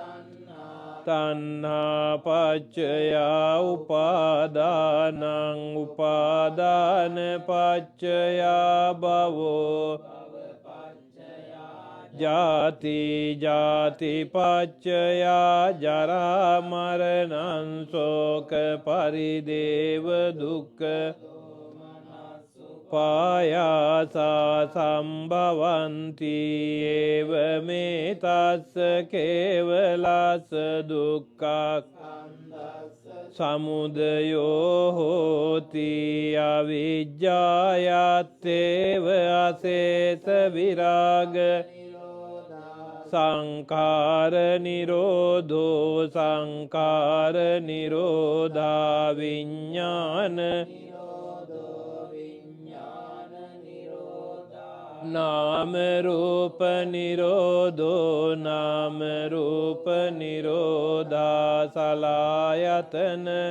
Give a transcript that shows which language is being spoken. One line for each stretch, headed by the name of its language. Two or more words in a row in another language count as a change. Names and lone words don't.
Pali: තණ්හා පච්චයා උපාදානං උපාදාන පච්චයා භවෝ ජාති ජාති පච්චයා ජරා මරණං ශෝක පරිදේව දුක්ඛ පායාසා සම්භවಂತಿ ඒව මේ තස්ස කේවලස්ස දුක්ඛ සමුදයෝ හෝති අවිජ්ජායත්තේව අසේත විරාග සංඛාර නිරෝධෝ සංඛාර නිරෝධා විඥාන නාම රූප නිරෝධෝ නාම රූප නිරෝධා සලආයතන